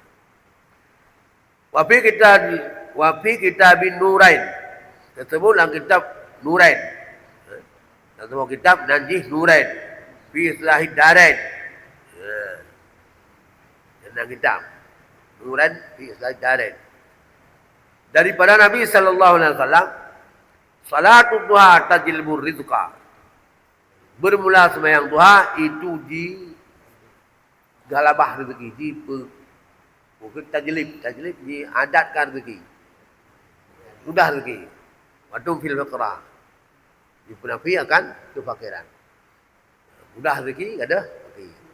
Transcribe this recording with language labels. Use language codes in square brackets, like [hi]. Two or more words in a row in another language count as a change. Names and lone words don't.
[ar] وفي كتاب Nurain. [ms] Ketemu dalam kitab Nurain. Ketemu kitab Nanjih Nurain. [ar] Fi Islahid Darain. [ms] Dalam kitab Nurain fi Islahid Darain. Daripada Nabi [ar] صلى الله عليه وسلم، صلاة الضحى تجلب الرزق. [ms] Bermula sembahyang duha itu di galabah rezeki, mungkin tajlib diadatkan rezeki. Mudah rezeki. [ar] ودوم في الفقر. [ms] Dipenafikan kefakiran. Mudah rezeki ada rezeki.